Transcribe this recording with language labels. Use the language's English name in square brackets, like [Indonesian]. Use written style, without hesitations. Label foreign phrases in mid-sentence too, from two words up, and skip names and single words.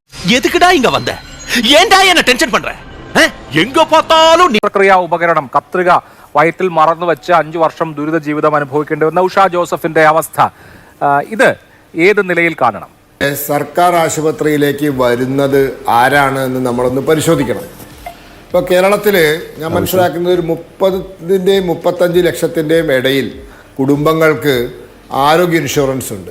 [Tamil] எதுக்குடா இங்க வந்த? ஏன்டா என்ன டென்ஷன் பண்ற? எங்க பார்த்தாலும் [Malayalam] പ്രക്രിയ ഉപകരണം കത്രിക വയറ്റിൽ മറന്നു വെച്ച് 5 വർഷം ദുരിത ജീവിതം അനുഭവിക്കേണ്ടി വന്ന ഉഷ ജോസഫിന്റെ അവസ്ഥ ഇത് ഏത് നിലയിൽ കാണണം? സർക്കാർ ആശുപത്രിയിലേക്ക് വരുന്നത് ആരാണ് എന്ന് നമ്മളൊന്ന് പരിശോധിക്കണം. ഇപ്പോൾ കേരളത്തിൽ ഞാൻ മനസ്സിലാക്കുന്നത് ഒരു 30-ന്റെയും 35 ലക്ഷത്തിൻ്റെയും ഇടയിൽ കുടുംബങ്ങൾക്ക് ആരോഗ്യ ഇൻഷുറൻസ് ഉണ്ട്.